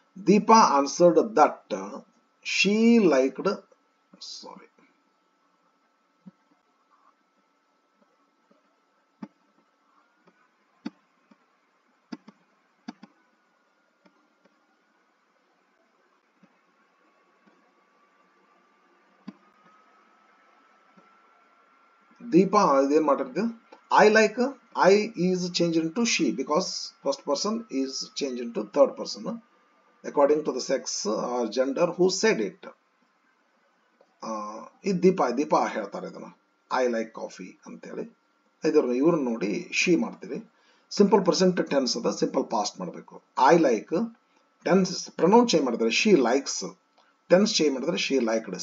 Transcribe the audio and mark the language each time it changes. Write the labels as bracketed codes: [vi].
[en] Deepa answered that she liked, sorry, Deepa [kn] ಇದೇನ್ ಮಾಡಿರ್ತೀವಿ. [en] I like, I is changed into she because first person is changed into third person according to the sex or gender who said it. [kn] ಇದು ದೀಪಾ ಹೇಳ್ತಾರೆ ಇದನ್ನ. [en] I like coffee [kn] ಅಂತೇಳಿ. ಇವ್ರನ್ನ ನೋಡಿ she ಮಾಡ್ತೀರಿ. Simple present tense ಅದ, simple past ಮಾಡಬೇಕು. I like, tense pronoun change ಮಾಡಿದ್ರೆ ಶಿ ಲೈಕ್ಸ್, ಟೆನ್ಸ್ ಚೇಂಜ್ ಮಾಡಿದ್ರೆ ಶಿ ಲೈಕ್ಡ್.